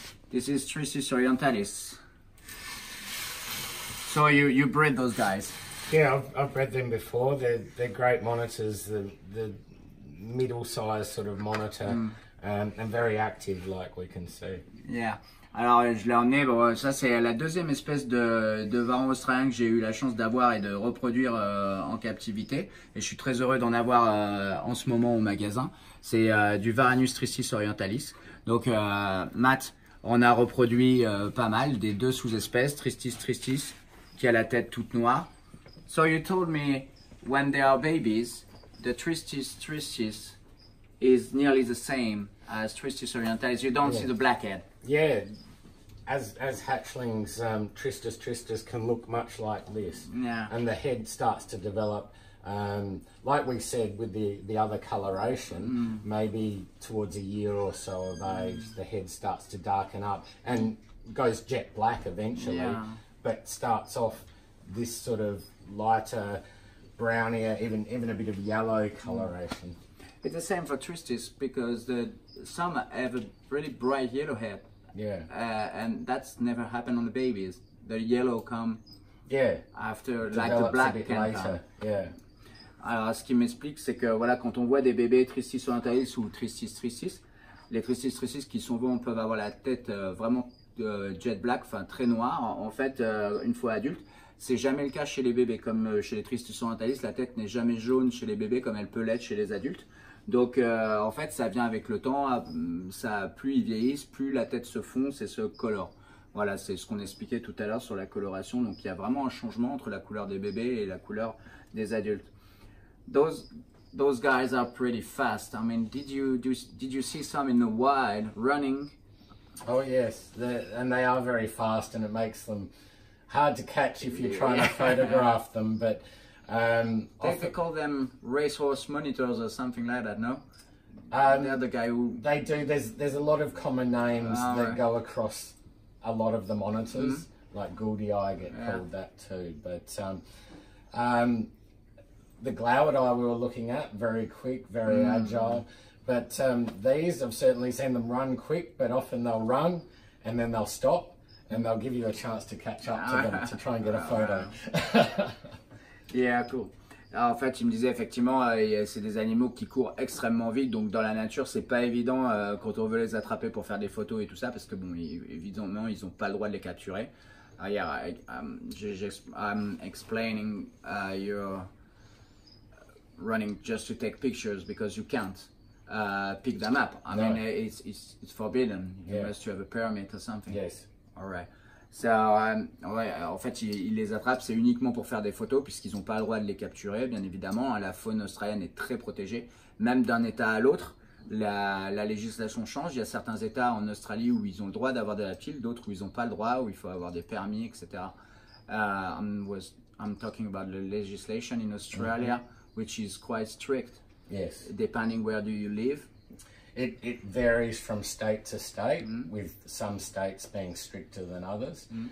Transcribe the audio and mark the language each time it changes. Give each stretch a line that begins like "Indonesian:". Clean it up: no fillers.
English: This is Tristis orientalis. So you bred those guys? Yeah, I've bred them before. They're great monitors. The middle-sized sort of monitor, and very active, like we can see. Yeah.
French: Alors je l'ai emmené, ça c'est la deuxième espèce de varan australien que j'ai eu la chance d'avoir et de reproduire en captivité, et je suis très heureux d'en avoir en ce moment au magasin. C'est du Varanus Tristis orientalis. Donc Matt en a reproduit pas mal, des deux sous-espèces, Tristis qui a la tête toute noire.
English: So you told me when they are babies, the Tristis is nearly the same as Tristis orientalis. You don't see the black head. Yeah, as hatchlings, Tristis can look much like this. Yeah. And the head starts to develop, like we said with the other coloration, maybe towards a year or so of age, the head starts to darken up and goes jet black eventually, but starts off this sort of lighter, brownier, even a bit of yellow coloration. It's the same for tristis because some have a really bright yellow head. Yeah. And that's never happened on the babies. The yellow come after, like the black can come. Yeah.
French: Alors, ce qui m'explique, c'est que voilà, quand on voit des bébés Tristis orientalis ou Tristis tristis, les Tristis tristis qui sont bons peuvent avoir la tête vraiment
English: jet black,
French: enfin très noire. En fait, une fois adulte, c'est jamais le cas chez les bébés. Comme chez les Tristis orientalis, la tête n'est jamais jaune chez les bébés comme elle peut l'être chez les adultes. Donc, en fait, ça vient avec le temps. Plus ils vieillissent, plus la tête se fonce et se colore. Voilà, c'est ce qu'on expliquait tout à l'heure sur la coloration. Donc, il y a vraiment un changement entre la couleur des bébés et la couleur des adultes.
English: Those guys are pretty fast. I mean, did you see some in the wild running? Oh yes, and they are very fast, and it makes them hard to catch if you're trying to photograph them. But they call them racehorse monitors or something like that, no? The other guy who they do. There's a lot of common names that go across a lot of the monitors, like Gouldy Eye get called that too. But the Glauert Eye we were looking at, very quick, very agile. But these, I've certainly seen them run quick, but often they'll run and then they'll stop and they'll give you a chance to catch up to them to try and get a photo. Yeah, cool.
French: Alors, en fait, il me disait effectivement, c'est des animaux qui courent extrêmement vite, donc dans la nature, c'est pas évident quand on veut les attraper pour faire des photos et tout ça, parce que bon, évidemment, ils n'ont pas le droit de les capturer.
English: I'm explaining your running just to take pictures because you can't pick them up. I mean, it's forbidden. You must have a permit or something. Yes. All right.
French: So, en fait, ils les attrapent, c'est uniquement pour faire des photos puisqu'ils n'ont pas le droit de les capturer, bien évidemment. La faune australienne est très protégée, même d'un état à l'autre. La législation change. Il y a certains états en Australie où ils ont le droit d'avoir des reptiles, d'autres où ils n'ont pas le droit, où il faut avoir des permis, etc.
English: I'm talking about the legislation in Australia, which is quite strict. Yes. Depending where do you live. It varies from state to state, with some states being stricter than others.